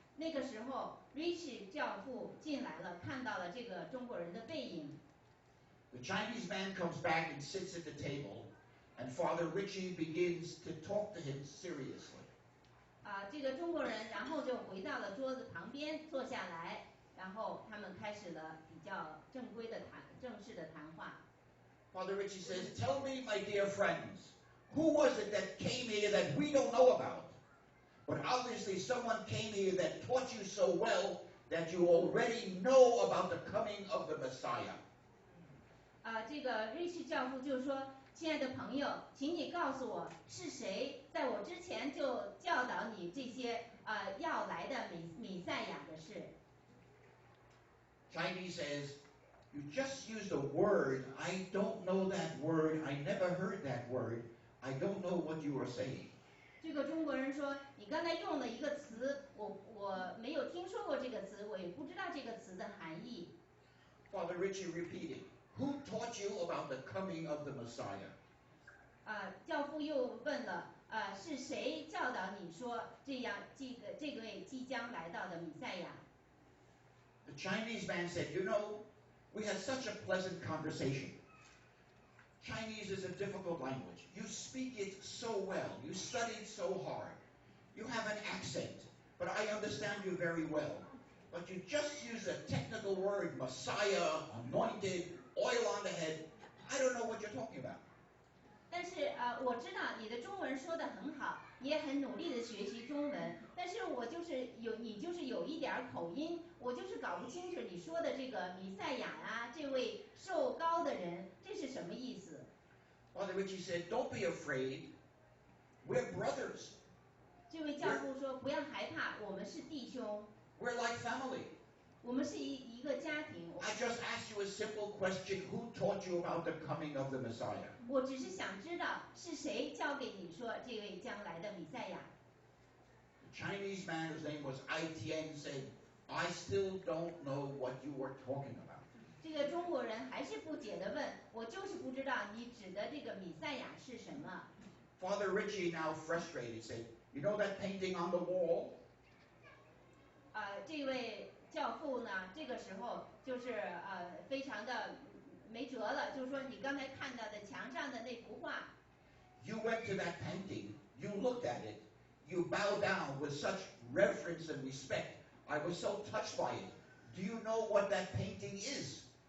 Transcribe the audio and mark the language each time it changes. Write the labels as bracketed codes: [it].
[zh] 那个时候 ，Richie 教父进来了，看到了这个中国人的背影。 [en] The Chinese man comes back and sits at the table, and Father Richie begins to talk to him seriously. [zh] 这个中国人然后就回到了桌子旁边坐下来，然后他们开始了比较正式的谈话。 [en] Father Richie says, "Tell me, my dear friends, who was it that came here that we don't know about? But obviously someone came here that taught you so well that you already know about the coming of the Messiah." [zh] 这个瑞士教父就说：“亲爱的朋友，请你告诉我是谁在我之前就教导你这些要来的弥赛亚的事。” [en] Chinese says, "You just used a word. I don't know that word. I never heard that word. I don't know what you are saying." [zh] 这个中国人说：“你刚才用了一个词，我没有听说过这个词，我也不知道这个词的含义。” [en] Father Richie repeated, "Who taught you about the coming of the Messiah?" [zh] 教父又问了：“是谁教导你说这位即将来到的弥赛亚？” [en] The Chinese man said, "You know, we had such a pleasant conversation. Chinese is a difficult language. You speak it so well. You studied so hard. You have an accent, but I understand you very well. But you just use a technical word, Messiah, anointed, oil on the head. I don't know what you're talking about." [zh] 但是我知道你的中文说得很好，你也很努力的学习中文，但是你就是有一点口音，我就是搞不清楚你说的这个弥赛亚啊，这位受膏的人，这是什么意思？ [en] Father Richie said, "Don't be afraid. We're brothers. [zh] 这位教父说：“不要害怕，我们是弟兄， [en] We're like family. [zh] 我们是一个家庭。” [en] I just asked you a simple question. Who taught you about the coming of the Messiah?" [zh] 我只是想知道是谁教给你说这位将来的弥赛亚。 [en] The Chinese man, whose name was Aitian, said, "I still don't know what you were talking about." [zh] 这个中国人还是不解地问：“我就是不知道你指的这个弥赛亚是什么。” [en] Father Richie, now frustrated, said, "You know that painting on the wall?" [zh] 这位教父呢，这个时候就是非常的没辙了，就是说你刚才看到的墙上的那幅画。 [en] You went to that painting, you looked at it, you bowed down with such reverence and respect. I was so touched by it. Do you know what that painting is?